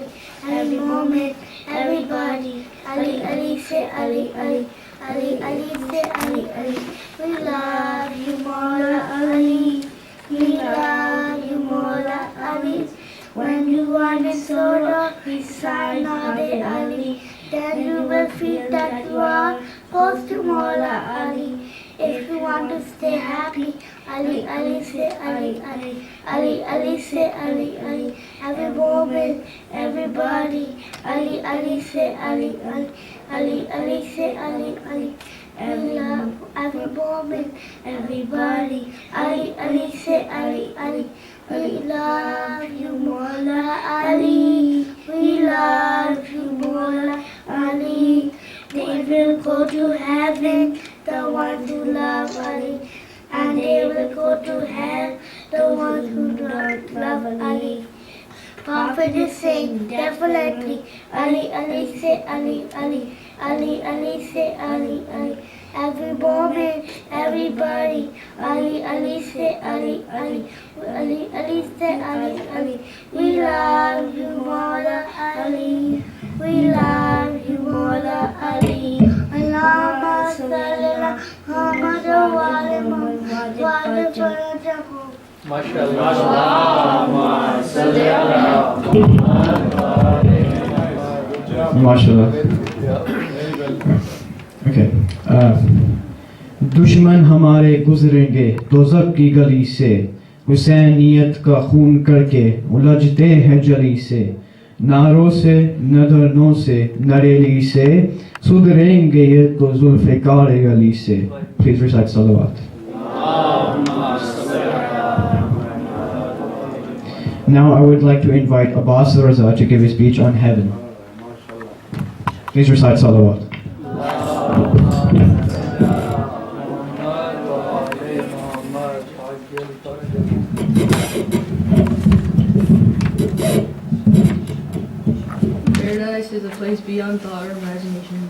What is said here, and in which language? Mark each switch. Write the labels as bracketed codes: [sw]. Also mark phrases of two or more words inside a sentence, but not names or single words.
[en] Every moment, everybody. Ali, Ali, say Ali, Ali, Ali, Ali, say Ali, Ali. We love you, Mawla Ali. We love you, Mawla Ali. When you are in sorrow, recite Nabe Ali. Then you will feel that you are close to Mawla Ali. If you want to stay happy, Ali, Ali, say Ali, Ali, Ali, Ali, say Ali, Ali. Every moment, everybody, Ali, Ali, say Ali, Ali, Ali, Ali, say Ali, Ali. Every love, every moment, everybody, Ali, Ali, say Ali, Ali. We love you, Mawla Ali. We love you, Mawla Ali. They will go to heaven, the ones who love Ali, and they will go to hell, the ones who don't love Ali. Prophet is saying definitely, Ali, Ali, say Ali, Ali, Ali, Ali, say Ali, Ali. Every moment, everybody, Ali, Ali, say Ali, Ali, Ali, Ali, say Ali, Ali. We love you, Mawla Ali. We love you, Mawla Ali. [ar] اللهم صل على محمد وآل محمد وآل محمد. [en] MashaAllah. [ar] اللهم صل على محمد وآل محمد. [en] MashaAllah. Okay. [ur] دشمن ہمارے گزریں گے دوزخ کی گلی سے، حسینیت کا خون کرکے الجھتے ہیں جلی سے، نعروں سے ندرنوں سے نریلی سے، سدھریں گے یہ تو ذوالفقار گلی سے. [en] Please recite salawat. Now I would like to invite Abbas Raza to give a speech on heaven. Please recite salawat. Paradise is a place beyond thought or imagination.